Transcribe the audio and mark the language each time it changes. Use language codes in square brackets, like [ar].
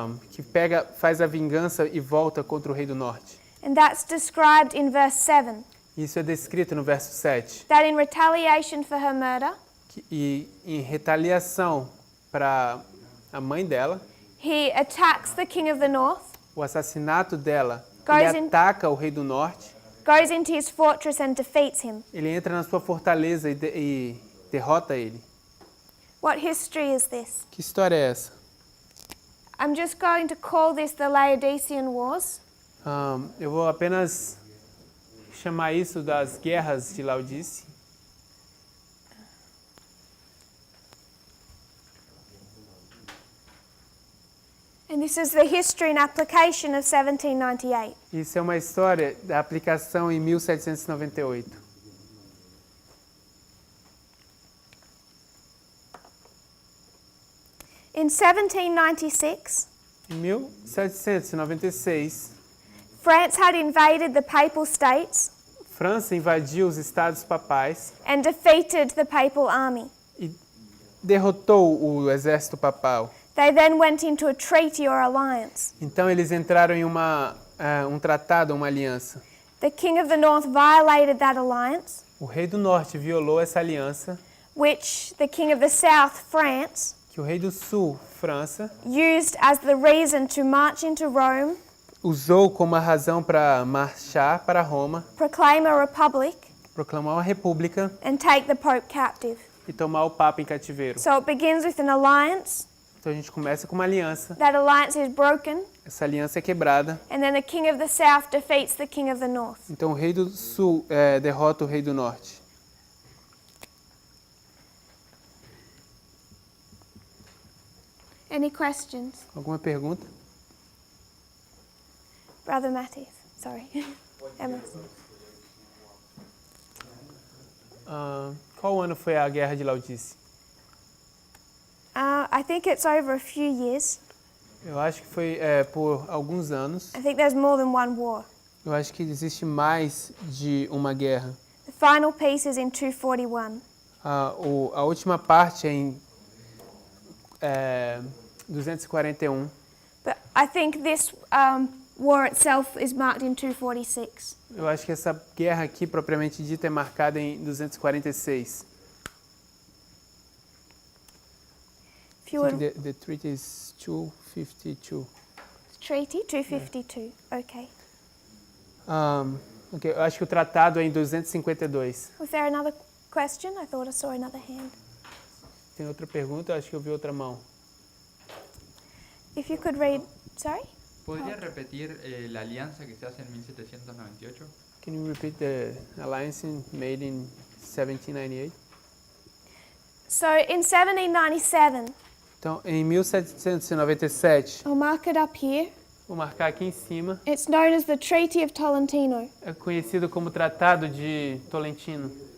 [pt] Que faz a vingança e volta contra o rei do norte. [en] And that's described in verse 7. [pt] Isso é descrito no verso 7. [en] That in retaliation for her murder. [pt] E em retaliação para a mãe dela. [en] He attacks the king of the north. [pt] O assassinato dela. Ele ataca o rei do norte. [en] Goes into his fortress and defeats him. [pt] Ele entra na sua fortaleza e derrota ele. [en] What history is this? [pt] Que história é essa? [en] I'm just going to call this the Laodicean Wars. [pt] Eu vou apenas chamar isso das guerras de Laodice. [en] And this is the history and application of 1798. [pt] Isso é uma história da aplicação em 1798. [en] In 1796, [pt] em 1796, [en] France had invaded the Papal States. [pt] França invadiu os estados papais. [en] And defeated the Papal army. [pt] E derrotou o exército papal. [en] They then went into a treaty or alliance. [pt] Então eles entraram em um tratado, uma aliança. [en] The king of the north violated that alliance. [pt] O rei do norte violou essa aliança. [en] Which the king of the south, France, [pt] que o rei do sul, França, [en] used as the reason to march into Rome. [pt] Usou como a razão para marchar para Roma. [en] Proclaim a republic. [pt] Proclamar uma república. [en] And take the Pope captive. [pt] E tomar o Papa em cativeiro. [en] So it begins with an alliance. [pt] Então a gente começa com uma aliança. [en] That alliance is broken. [pt] Essa aliança é quebrada. [en] And then the king of the south defeats the king of the north. [pt] Então o rei do sul derrota o rei do norte. [en] Any questions? [pt] Alguma pergunta? [en] Brother Matthews, sorry. Emma. [pt] Qual ano foi a guerra de Laodice? [en] I think it's over a few years. [pt] Eu acho que foi por alguns anos. [en] I think there's more than one war. [pt] Eu acho que existe mais de uma guerra. [en] The final piece is in 241. [pt] A última parte é em 241. [en] But I think this war itself is marked in 246. [pt] Eu acho que essa guerra aqui, propriamente dita, é marcada em 246. [en] The treaty is 252. Treaty 252. Okay. Okay. [pt] Eu acho que o tratado é em 252. [en] Was there another question? I thought I saw another hand. [pt] Tem outra pergunta? Eu acho que eu vi outra mão. [en] If you could read, sorry? [es] ¿Podría repetir la alianza que se hace en 1798? [en] Can you repeat the alliance made in 1798? So in 1797. [pt] Então, em 1797. [en] I'll mark it up here. [pt] Vou marcar aqui em cima. [en] It's known as the Treaty of Tolentino. [pt] É conhecido como Tratado de Tolentino.